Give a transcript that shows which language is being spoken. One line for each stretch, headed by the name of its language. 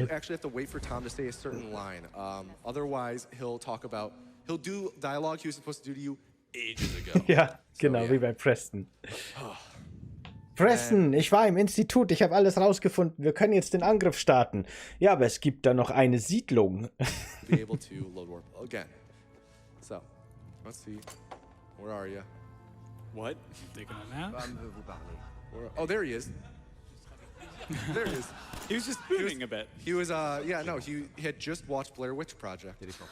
English: You actually have to wait for Tom to say a certain line. Otherwise, he'll do dialogue he was supposed to do to you ages ago.
German: Ja, genau, wie bei Preston. Preston, ich war im Institut, ich habe alles rausgefunden, wir können jetzt den Angriff starten. Ja, aber es gibt da noch eine Siedlung.
English: Be able to load warp again. So, let's see. Where are you? What? Taking a nap? Oh, there he is. There he is. He was just moving a bit. He was, he had just watched Blair Witch Project.